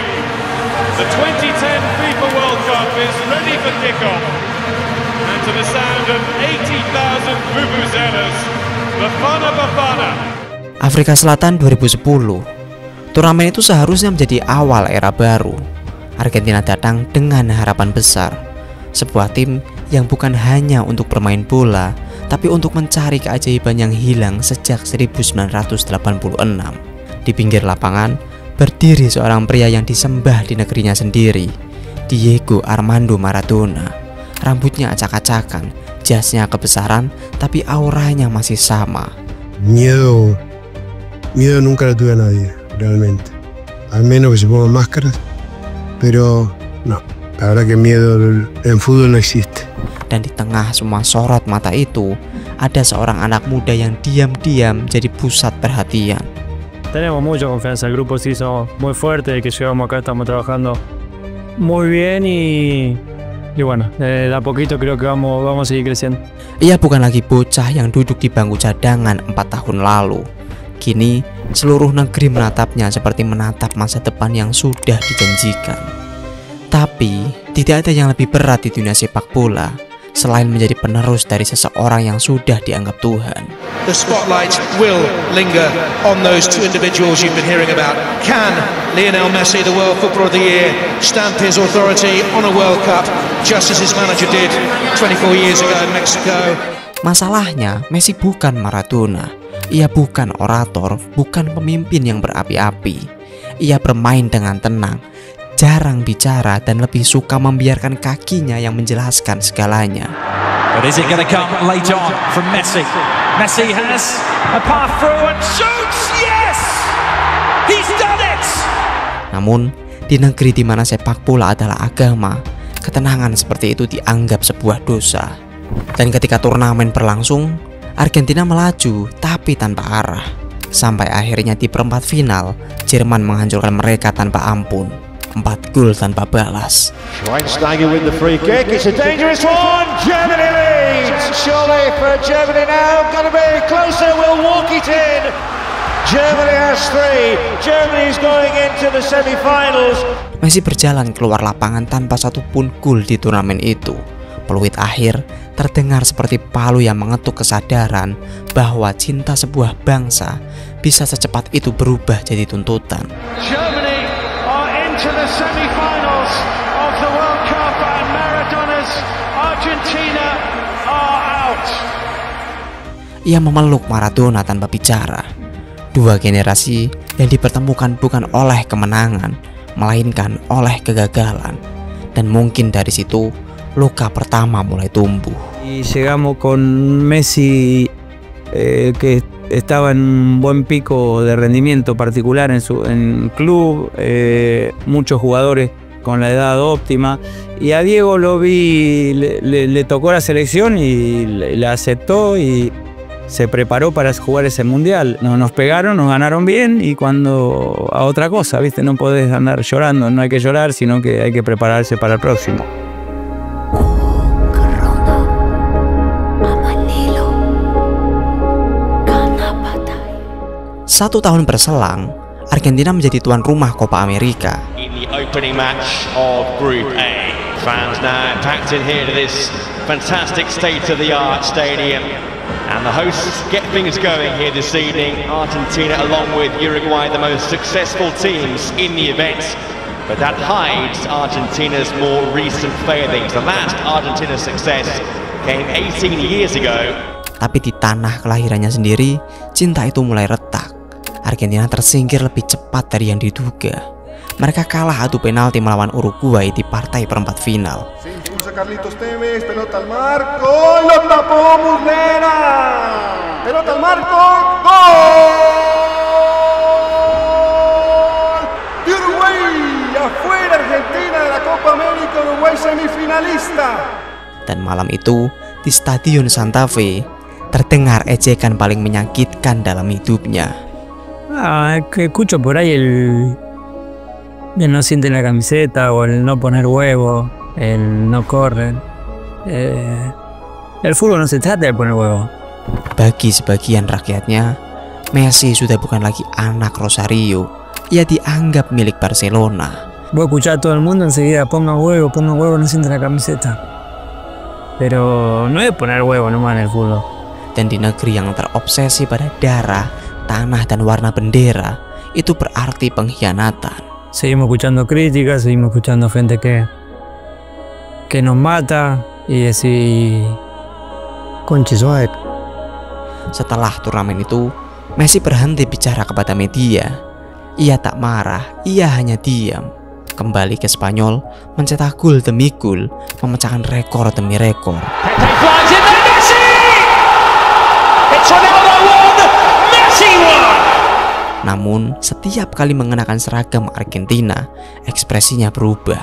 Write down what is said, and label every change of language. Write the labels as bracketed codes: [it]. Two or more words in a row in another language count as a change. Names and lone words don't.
[en] The 2010 FIFA World Cup is ready for kick-off, and to the sound of 80,000 vuvuzelas, Bafana Bafana. [id] Afrika Selatan 2010. Turnamen itu seharusnya menjadi awal era baru. Argentina datang dengan harapan besar. Sebuah tim yang bukan hanya untuk bermain bola, tapi untuk mencari keajaiban yang hilang sejak 1986. Di pinggir lapangan, berdiri seorang pria yang disembah di negerinya sendiri, Diego Armando Maradona. Rambutnya acak-acakan, jasnya kebesaran, tapi auranya masih sama. [es] Miedo nunca lo tuve a nadie, realmente. Al menos que se pongan máscaras, pero no. La verdad que miedo en fútbol no existe. [id] Dan di tengah semua sorot mata itu, ada seorang anak muda yang diam-diam jadi pusat perhatian. [es] Tenemos mucha confianza, el grupo se hizo muy fuerte, que llegamos acá estamos trabajando muy bien y bueno, de a poquito creo que vamos a seguir creciendo. [id] Ia bukan lagi bocah yang duduk di bangku cadangan 4 tahun lalu. Kini seluruh negeri menatapnya seperti menatap masa depan yang sudah dijanjikan. Tapi, tidak ada yang lebih berat di dunia sepak bola selain menjadi penerus dari seseorang yang sudah dianggap Tuhan. [en] The spotlight will linger on those two individuals you've been hearing about. Can Lionel Messi, the World Footballer of the Year, stamp his authority on a World Cup just as his manager did 24 years ago in Mexico? [id] Masalahnya, Messi bukan Maradona. Ia bukan orator, bukan pemimpin yang berapi-api. Ia bermain dengan tenang, jarang bicara, dan lebih suka membiarkan kakinya yang menjelaskan segalanya. [en] But is it going to come late on from Messi? Messi has a path through and shoots. Yes! He's done it! [id] Namun, di negeri di mana sepak bola adalah agama, ketenangan seperti itu dianggap sebuah dosa. Dan ketika turnamen berlangsung, Argentina melaju tapi tanpa arah. Sampai akhirnya di perempat final, Jerman menghancurkan mereka tanpa ampun. 4 gol tanpa balas. [en] Schweinsteiger with the free kick. It's a dangerous one. Germany leads. Surely for Germany now. Going to be closer. Will walk it in. Germany has 3. Germany is going into the semi-finals. [id] Messi berjalan keluar lapangan tanpa satupun gol di turnamen itu. Peluit akhir terdengar seperti palu yang mengetuk kesadaran bahwa cinta sebuah bangsa bisa secepat itu berubah jadi tuntutan. [en] Germany are into the semi-finals of the World Cup and Maradona's Argentina are out. [id] Ia memeluk Maradona tanpa bicara. Dua generasi yang dipertemukan bukan oleh kemenangan, melainkan oleh kegagalan. Dan mungkin dari situ luka pertama mulai tumbuh. [es] Y llegamos con Messi que estaba en un buen pico de rendimiento particular en club, muchos jugadores con la edad óptima. Y a Diego lo vi, le tocó la selección y la aceptó y se preparó para jugar ese mundial. Nos pegaron, nos ganaron bien y cuando a otra cosa, ¿viste? No podés andar llorando, no hay que llorar, sino que hay que prepararse para el próximo. [id] Satu tahun berselang, Argentina menjadi tuan rumah Copa America. [en] In the opening match of Group A, fans now packed in here to this fantastic state-of-the-art stadium, and the hosts get things going here this evening. Argentina, along with Uruguay, the most successful teams in the event, but that hides Argentina's more recent failings. The last Argentina success came 18 years ago. [id] Tapi di tanah kelahirannya sendiri, cinta itu mulai retak. Argentina tersingkir lebih cepat dari yang diduga. Mereka kalah adu penalti melawan Uruguay di partai perempat final. [es] Carlitos Tevez, pelota al marco, lo tapó Muslera. Pelota al marco, gol. Uruguay, afuera Argentina de la Copa América, Uruguay semifinalista. [id] Dan malam itu di Stadion Santa Fe terdengar ejekan paling menyakitkan dalam hidupnya. [es] Que escucho por ahí el no siente la camiseta o el no poner huevo, el no correr. El fútbol no se trata de poner huevo. [id] Bagi sebagian rakyatnya, Messi sudah bukan lagi anak Rosario. Ia dianggap milik Barcelona. [es] Voy a escuchar a todo el mundo enseguida, pongan huevo, no siente la camiseta. Pero no es poner huevo nomás en el fútbol. [id] Dan di negeri yang terobsesi pada darah, tanah dan warna bendera, itu berarti pengkhianatan. [es] Seguimos escuchando críticas, seguimos escuchando gente que nos mata y decir conchisuaek. [id] Setelah turnamen itu, Messi berhenti bicara kepada media. Ia tak marah, ia hanya diam. Kembali ke Spanyol, mencetak gol demi gol, memecahkan rekor demi rekor. Namun, setiap kali mengenakan seragam Argentina, ekspresinya berubah.